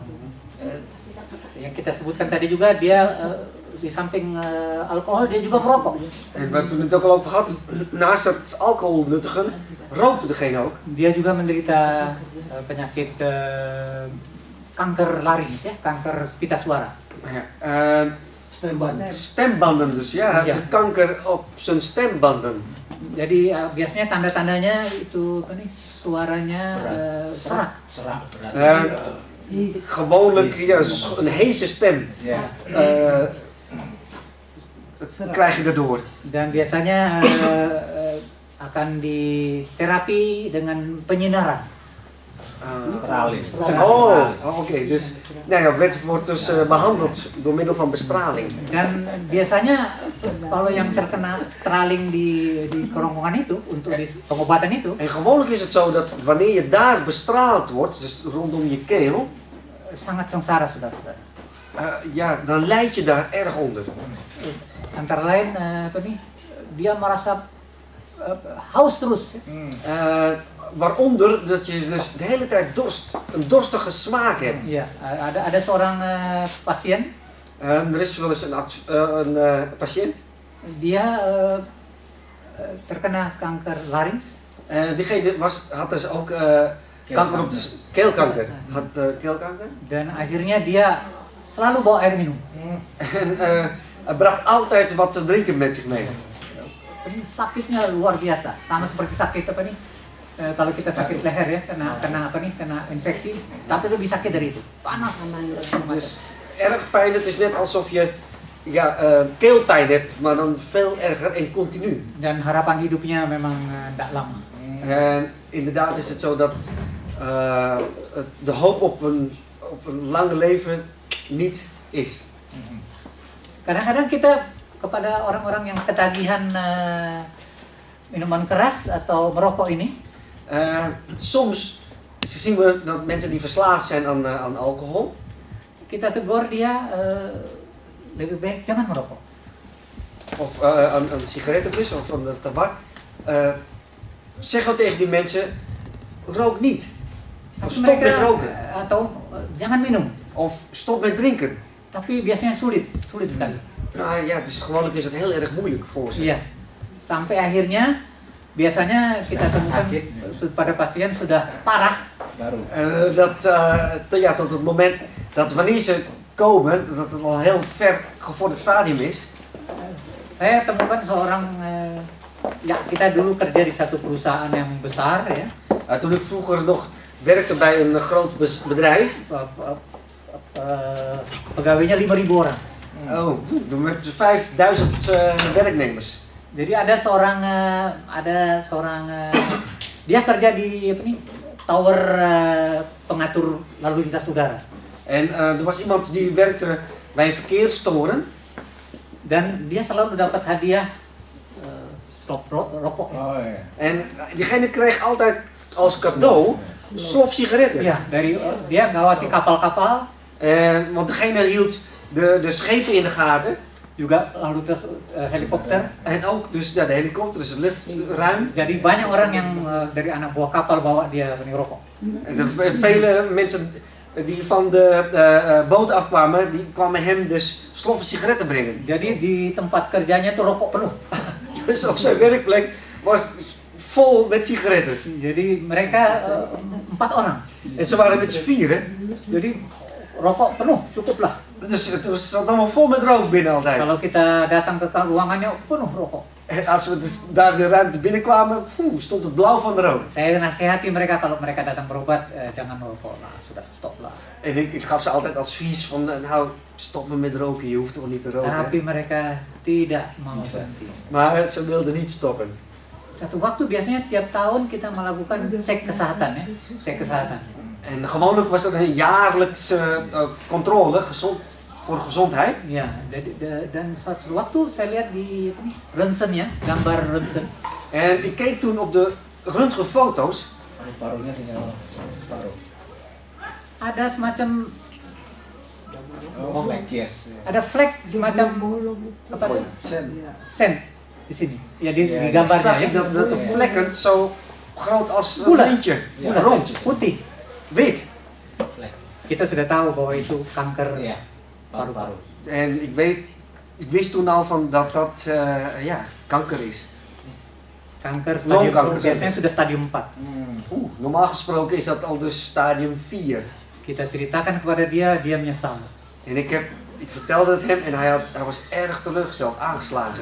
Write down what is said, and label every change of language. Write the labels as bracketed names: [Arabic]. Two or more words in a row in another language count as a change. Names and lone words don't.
[Indonesian] Yang kita sebutkan tadi juga dia di samping alkohol dia juga merokok. [Dutch] En we hebben toen het ook al over gehad, naast het alcohol nuttigen, rookte degene ook. [Indonesian] Dia juga menderita penyakit kanker larinx ya, kanker pita suara. [Dutch] Stembanden dus, het kanker op zijn stembanden. [Indonesian] Jadi biasanya tanda-tandanya itu apa nih, suaranya serak. [Dutch] Gewoonlijk een heese stem krijg je daardoor. [Indonesian] Dan biasanya akan diterapi dengan penyinaran. [Dutch] Oké. Dus het wordt dus behandeld door middel van bestraling. [Indonesian] Dan biasanya kalau yang terkena straling di kerongkongan itu untuk pengobatan itu, [Dutch] En gewoonlijk is het zo dat wanneer je daar bestraald wordt, dus rondom je keel, [Indonesian] sangat sengsara saudara-saudara. [Dutch] dan lijd je daar erg onder. [Indonesian] Antara lain apa nih, dia merasa haus terus. [Dutch] Waaronder dat je dus de hele tijd een dorstige smaak hebt. [Indonesian] Ya, ada seorang pasien. [Dutch] Er is wel eens een patiënt. [Indonesian] Dia terkena kanker larinx. [Dutch] Diegene had dus ook kanker op de keelkanker. Had keelkanker. [Indonesian] Dan akhirnya dia selalu bawa air minum. [Dutch] En Hij bracht altijd wat te drinken met zich mee. [Indonesian] Ini sakitnya luar biasa, sama seperti sakit apa nih? Kalau kita sakit leher ya, kena apa nih? Kena infeksi, tapi lebih sakit dari itu. Panas. [Dutch] Dus erg pijn, het is net alsof je keelpijn hebt, maar dan veel erger en continu. [Indonesian] Dan harapan hidupnya memang tidak lama. [Dutch] En inderdaad is het zo dat de hoop op een lang leven niet is. [Indonesian] Kadang-kadang kita kepada orang-orang yang ketagihan minuman keras atau merokok ini, [Dutch] Soms zien we dat mensen die verslaafd zijn aan alcohol. [Indonesian] kita tegur dia lebih baik jangan merokok. [Dutch] Of aan sigarettenbus of aan de tabak. Zeggen we tegen die mensen, rook niet. Of [Indonesian] Tapi [Dutch] stop met [Indonesian] mereka, [Dutch] roken. [Indonesian] atau jangan minum. [Dutch] Of stop met drinken. [Indonesian] Tapi biasanya sulit sekali. [Dutch] Nou ja, dus gewoonlijk is het heel erg moeilijk voor ze. [Indonesian] Iya. Sampai akhirnya biasanya kita temukan pada pasien sudah parah. Baru. [Dutch] Tot het moment dat wanneer ze komen, dat het al heel ver gevorderd stadium is. [Indonesian] Saya temukan seorang kita dulu kerja di satu perusahaan yang besar ya. [Dutch] Toen ik vroeger nog werkte bij een groot bedrijf. [Indonesian] Pegawainya 5.000 orang. [Dutch] Oh, met 5000 werknemers. [Indonesian] Jadi ada seorang dia kerja di apa nih tower pengatur lalu lintas udara. [Dutch] En er was iemand die werkte bij een verkeerstoren. [Indonesian] Dan dia selalu dapat hadiah stop rokok. Oh iya. [Dutch] En diegene kreeg altijd als cadeau slof sigaretten. [Indonesian] Ya, dia ngawasi kapal-kapal. [Dutch] Want degene hield de schepen in de gaten. [Indonesian] Juga lalu lintas helikopter. [Dutch] En ook dus de helikopter, dus het luchtruim. [Indonesian] Jadi banyak orang yang dari anak buah kapal bawa dia rokok. [Dutch] En vele mensen die van de boot afkwamen, die kwamen hem dus sloffen sigaretten brengen. [Indonesian] Jadi di tempat kerjanya tuh rokok penuh. [Dutch] Dus op zijn werkplek was vol met sigaretten. [Indonesian] Jadi mereka 4 orang. [Dutch] En ze waren met z'n vieren. [Indonesian] Jadi rokok penuh, cukup lah. [Dutch] Dus het zat allemaal vol met rook binnen altijd. [Indonesian] Kalau kita datang ke ruangannya penuh rokok. [Dutch] En als we dus daar de ruimte binnenkwamen, stond het blauw van de rook. [Indonesian] Saya nasihati mereka kalau mereka datang berobat jangan merokok lah, sudah stop lah. [Dutch] En ik gaf ze altijd advies van, nou stop me met roken, je hoeft toch niet te roken. [Indonesian] Tapi mereka tidak mau berhenti. [Dutch] Maar ze wilden niet stoppen. [Indonesian] Satu waktu biasanya tiap tahun kita melakukan cek kesehatan ya, cek kesehatan. [Dutch] En gewoonlijk was er een jaarlijkse controle voor gezondheid. [Indonesian] Ya, dan suatu waktu saya lihat di ronsen ya, gambar ronsen. [Dutch] En ik keek toen op de röntgenfoto's. [Indonesian] Parunya tinggal paruh. Ada semacam [English] Oh, black yes. [Indonesian] ada flek semacam apa tuh? Sen di sini. Ya di gambarnya [Dutch] Zag [Indonesian] ya. [Dutch] ik dat de vlekken zo groot als een [Indonesian] Bulat. [Dutch] lintje, [Indonesian] Bulat, [Dutch] rond, [Indonesian] putih. [Dutch] wit. [Indonesian] Kita sudah tahu bahwa itu kanker Iya. paru-paru. [Dutch] En ik wist toen al van dat kanker is. [Indonesian] Kanker stadium [Dutch] Longkanker. [Indonesian] biasanya sudah stadium 4. [Dutch] Normaal gesproken is dat al dus stadium 4. [Indonesian] Kita ceritakan kepada dia, dia menyesal. [Dutch] En ik vertelde het hem en hij was erg teleurgesteld, aangeslagen.